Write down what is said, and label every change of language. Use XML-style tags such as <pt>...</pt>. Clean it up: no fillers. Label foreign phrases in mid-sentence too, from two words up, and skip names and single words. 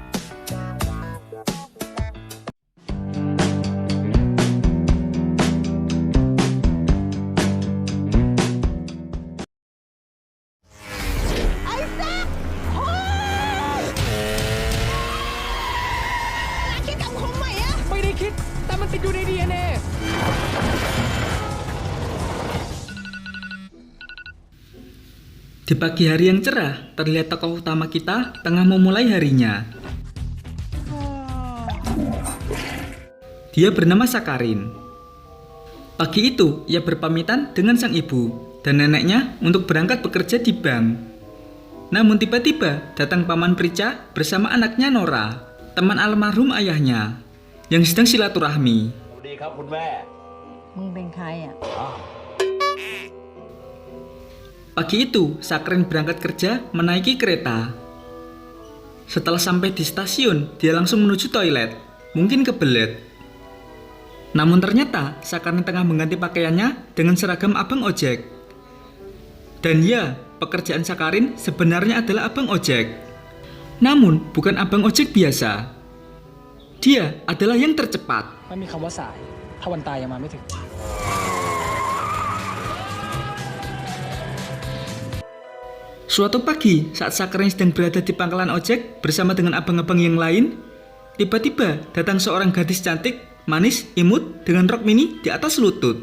<en>Isaac! Hold!</en> <th>คิดคำคมใหม่อะ ไม่ได้คิด แต่มันติดอยู่ใน DNA.</th> <id>Di pagi hari yang cerah, terlihat tokoh utama kita tengah memulai harinya. Dia bernama Sakarin. Pagi itu, ia berpamitan dengan sang ibu dan neneknya untuk berangkat bekerja di bank. Namun tiba-tiba datang paman Prica bersama anaknya Nora, teman almarhum ayahnya, yang sedang silaturahmi.</id> <th>สวัสดีครับคุณแม่ มึงเป็นใครอะ</th> <id>Pagi itu, Sakarin berangkat kerja menaiki kereta. Setelah sampai di stasiun, dia langsung menuju toilet, mungkin kebelet. Namun ternyata, Sakarin tengah mengganti pakaiannya dengan seragam abang ojek. Dan ya, pekerjaan Sakarin sebenarnya adalah abang ojek. Namun, bukan abang ojek biasa. Dia adalah yang tercepat.</id> <th>ไม่มีคำว่าสาย ถ้าวันตายยังมาไม่ถึง</th> <id>Suatu pagi, saat Sakarin sedang berada di pangkalan ojek bersama dengan abang-abang yang lain, tiba-tiba datang seorang gadis cantik, manis, imut, dengan rok mini di atas lutut.</id>